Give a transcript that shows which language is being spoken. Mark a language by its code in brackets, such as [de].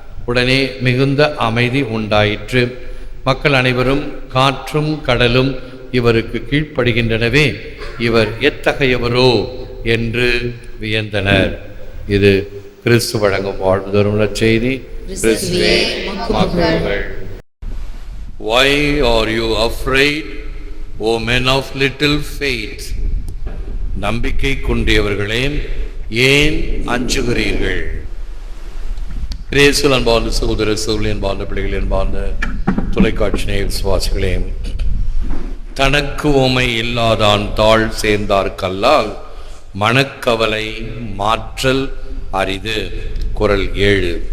[ta] உடனே மிகுந்த அமைதி உண்டாயிற்று. மக்கள் அனைவரும் காற்றும் கடலும் இவருக்கு கீழ்ப்படுகின்றனவே, இவர் எத்தகையவரோ என்று வியந்தனர். இது கிறிஸ்து வழங்கும் வாழ்வு தரும் நற்செய்தி. கிறிஸ்துவே மகிழ்வுகள். [en] Why are you afraid, O men of little faith? [ta] நம்பிக்கை குன்றியவர்களே, ஏன் அஞ்சுகிறீர்கள்? கிரேசுல் அன்பார்ந்த சகோதர சகோதரி, அன்பார்ந்த பிள்ளைகள், அன்பார்ந்த தொலைக்காட்சி நேயர் விசுவாசிகளே, தனக்கு உமை இல்லாதான் தாழ் சேர்ந்தார்கல்லால் மனக்கவலை மாற்றல் அரிது. குறள் 7.